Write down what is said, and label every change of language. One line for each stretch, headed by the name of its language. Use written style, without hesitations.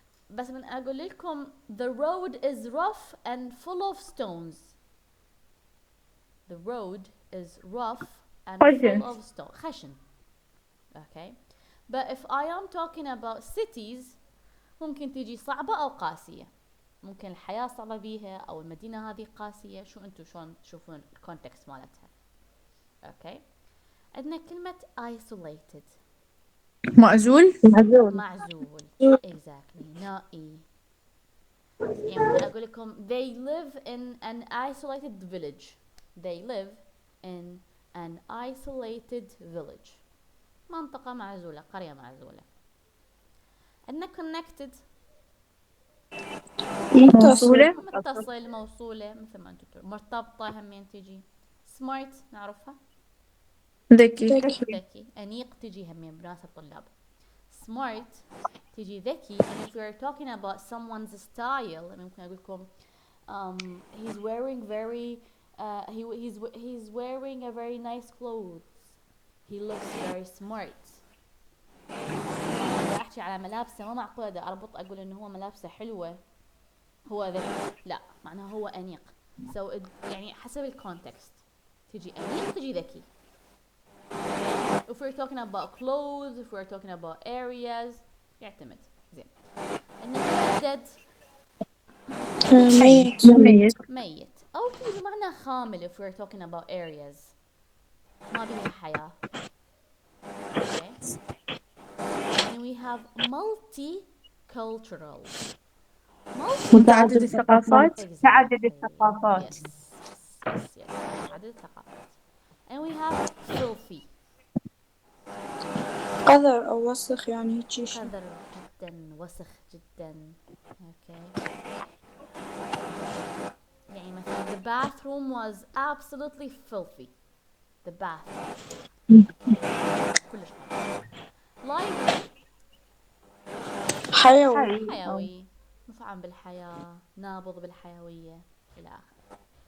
Arabic: بس من أقول لكم
English: the road is rough and full of stones. The road is rough and full of stones.
Arabic: خشن. Okay.
English: But if I am talking about cities
Arabic: ممكن تيجي صعبة أو قاسية. ممكن الحياة صعبة بيها أو المدينة هذه قاسية. شو أنتوا شلون تشوفون الكونتكست مالتها.
English: Okay.
Arabic: عندنا كلمة isolated. معزول. معزول. Exactly. نائي. يعني أقول لكم
English: they live in an isolated village. They live in an isolated village.
Arabic: منطقة معزولة. قرية معزولة. عندنا connected. متصل موصولة مثل ما انتم تقولون. مرتبطة همين تجي. smart نعرفها. ذكي. أنيق تجي همين بناسب طلاب. smart تجي ذكي.
English: and if we are talking about someone's style
Arabic: ممكن أقول لكم
English: he's wearing very he's wearing a very nice clothes. He looks very smart.
Arabic: إذا أحكي على ملابسه ما معقولة إذا أربط أقول إنه هو ملابسه حلوة هو ذكي. لا معناها هو أنيق. so يعني حسب الكونتكست تجي أنيق تجي ذكي.
English: if we're talking about clothes if we're talking about areas يعتمد.
Arabic: زين. إنه dead ميت أو تجي بمعنى خامل
English: if we're talking about areas
Arabic: ما بيها حياة.
English: okay. and we have multicultural.
Arabic: متعدد الثقافات. تعدد الثقافات. yes متعدد الثقافات.
English: and we have filthy.
Arabic: قذر أو وسخ يعني هيجي شيء. قذر جدا وسخ جدا. okay. يعني مثلا
English: the bathroom was absolutely filthy. the bathroom كلش lively.
Arabic: حيوي مفعم بالحياة نابض بالحيوية إلى آخره.